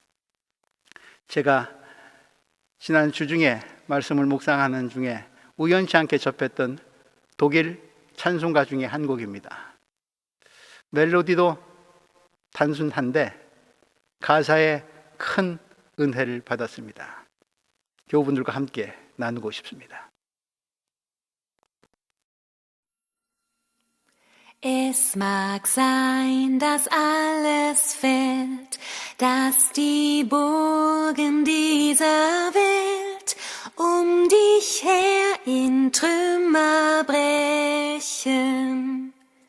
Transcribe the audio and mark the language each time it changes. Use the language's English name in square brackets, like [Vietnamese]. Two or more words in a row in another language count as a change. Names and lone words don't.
[Korean] 제가 지난 주중에 말씀을 묵상하는 중에 우연치 않게 접했던 독일 찬송가 중에 한 곡입니다. 멜로디도 단순한데 가사에 큰 은혜를 받았습니다. 교우분들과 함께 나누고 싶습니다. [German] Es mag sein, dass alles fällt, dass die Burgen dieser Welt um dich her in Trümmer brechen.